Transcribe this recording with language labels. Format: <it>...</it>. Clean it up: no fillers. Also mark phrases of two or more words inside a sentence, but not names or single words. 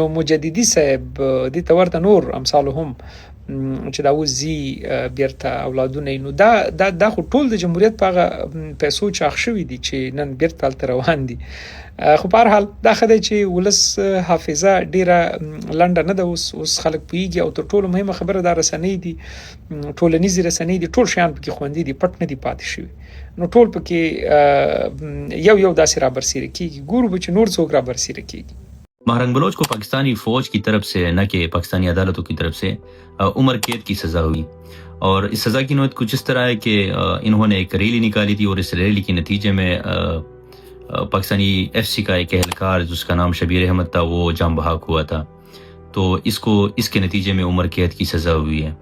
<ps>مجددي صاحب دې ته ورته نور امثالو هم چې دا وزي بیرته اولادونه نو دا خو ټول د جمهوریت په هغه پیسو چاخ شوي دي چې نن بیرته هلته روان دي خو په هر حال دا ښه دی چې ولس حافظه ډیره لنډه نه ده اوس خلک پوهیږي او تر ټولو مهمه خبره دا رسنۍ دي ټولنیزې رسنۍ دي ټول شیان پکې خوندي دي پټ نه دي پاتې شوي نو ټول پکې یو داسې رابرسیره کیږي ګورو به چې نور څوک رابرسیره کیږي</ps> <ur>مہرنگ بلوچ کو پاکستانی فوج کی طرف سے نہ کہ پاکستانی عدالتوں کی طرف سے عمر قید کی سزا ہوئی اور اس سزا کی نوعیت کچھ اس طرح ہے کہ انہوں نے ایک ریلی نکالی تھی اور اس ریلی کے نتیجے میں پاکستانی FC کا ایک اہلکار جس کا نام شبیر احمد تھا وہ جاں بحق ہوا تھا تو اس کے نتیجے میں عمر قید کی سزا ہوئی ہے.</ur>